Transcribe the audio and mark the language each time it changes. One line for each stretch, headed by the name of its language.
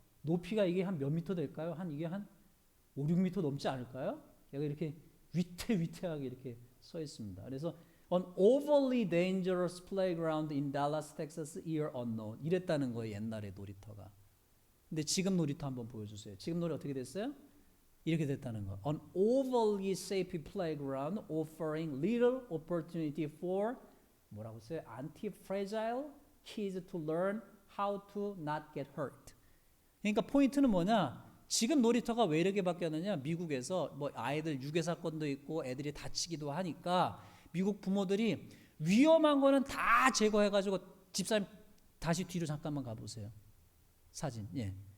Korean: 높이가 이게 한 몇 미터 될까요? 이게 한 5, 6미터 넘지 않을까요? 얘가 이렇게 위태위태하게 이렇게 서 있습니다. 그래서
English: An overly dangerous playground in Dallas, Texas, year unknown
Korean: 이랬다는 거예요. 옛날에 놀이터가. 근데 지금 놀이터 한번 보여주세요. 지금 놀이 어떻게 됐어요? 이렇게 됐다는 거.
English: An overly safe playground offering little opportunity for
Korean: 뭐라고 써요?
English: Anti-fragile kids to learn how to not get hurt.
Korean: 그러니까 포인트는 뭐냐? 지금 놀이터가 왜 이렇게 바뀌었느냐? 미국에서 뭐 아이들 유괴 사건도 있고 애들이 다치기도 하니까 미국 부모들이 위험한 거는 다 제거해가지고 집사님 다시 뒤로 잠깐만 가보세요. 사진. 예.